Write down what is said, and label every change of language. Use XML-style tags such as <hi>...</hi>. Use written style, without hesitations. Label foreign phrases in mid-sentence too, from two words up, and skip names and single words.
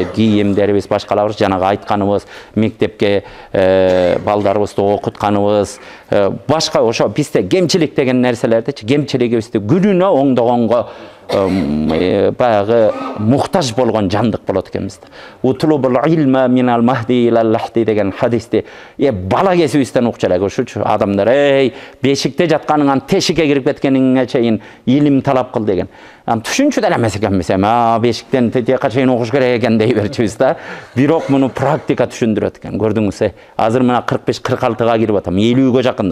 <ky>Кийимдерибиз, башкаларыбыз, жанагы айтканыбыз, мектепке балдарыбызды окутканыбыз, башка ошо бизде кемчилик деген нерселердичи, кемчилигибизди күнүнө оңдогонго баягы муктаж болгон жандык болот экенбиз.</ky> <ar>اطلبوا العلم من المهد إلى اللحد</ar> <ky>деген хадисти бала кезибизден укчу элек. Ушучу адамдар бешикте жатканыңан тешикке кирип кеткениңе чейин илим талап кыл деген. Түшүнчү деле эмес экенбиз. Бешиктен тетиякка чейин окуш керек экен дей берчүбүз да. Бирок муну практика түшүндүрөт экен. Көрдүңүз, азыр мына 45-46-га кирип атам, 50-ге жакында.</ky>